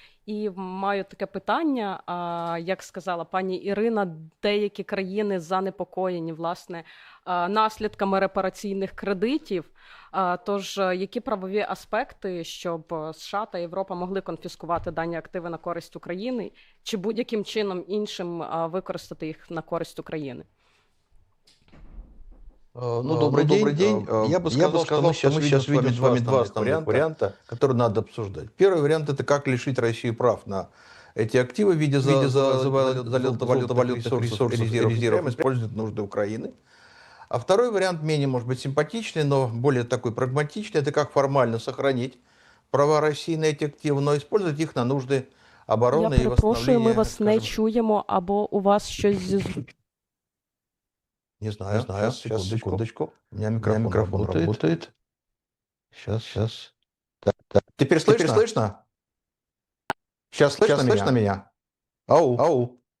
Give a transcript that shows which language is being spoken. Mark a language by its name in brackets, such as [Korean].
[Ukrainian] І маю таке питання, як сказала пані Ірина, деякі країни занепокоєні, власне, наслідками репараційних кредитів. Тож, які правові аспекти, щоб США та Європа могли конфіскувати дані активи на користь України, чи будь-яким чином іншим використати їх на користь України? [Russian] Добрый день. Я бы сказал, что мы сейчас видим с вами два основных варианта, которые надо обсуждать. Первый вариант – это как лишить Россию прав на эти активы в виде золотовалютных ресурсов и резервов, использовать нужды Украины. А второй вариант менее, может быть, симпатичный, но более такой прагматичный – это как формально сохранить права России на эти активы, но использовать их на нужды обороны и восстановления. [Ukrainian] Я перепрошую, ми вас не чуємо, або у вас щось зі... [Russian] Не знаю. Сейчас, секундочку. У меня микрофон работает. Сейчас. Так. Теперь слышно? Сейчас слышно меня? Ау.